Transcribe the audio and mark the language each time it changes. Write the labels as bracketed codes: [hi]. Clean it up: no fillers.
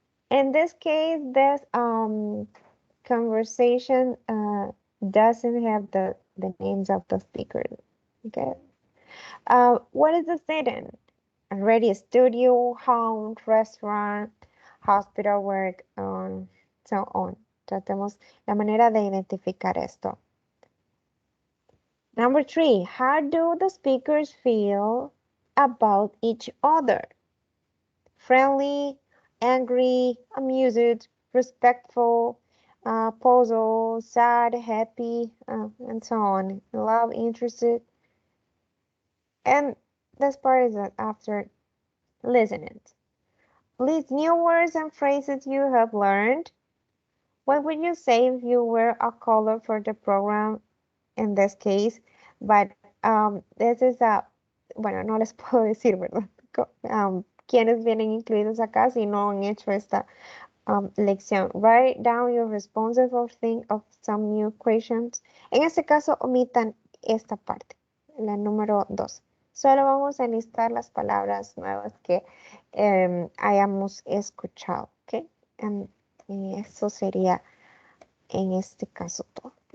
[en] In this case, this conversation doesn't have the names of the speakers. Okay. What is the setting? A radio studio, home, restaurant, hospital work, so on. [es] Tratemos la manera de identificar esto. [en] Number 3, how do the speakers feel about each other? friendly, angry, amused, respectful, puzzled, sad, happy, and so on. Love, interested. And this part is that after listening. List new words and phrases you have learned. What would you say if you were a caller for the program in this case? But this is a, [es] bueno, no les puedo decir, ¿verdad? Quiénes vienen incluidos acá si no han hecho esta lección. [en] Write down your responses or think of some new questions. [es] En este caso, omitan esta parte, la número 2. Solo vamos a listar las palabras nuevas que hayamos escuchado, ¿ok? Y eso sería en este caso todo.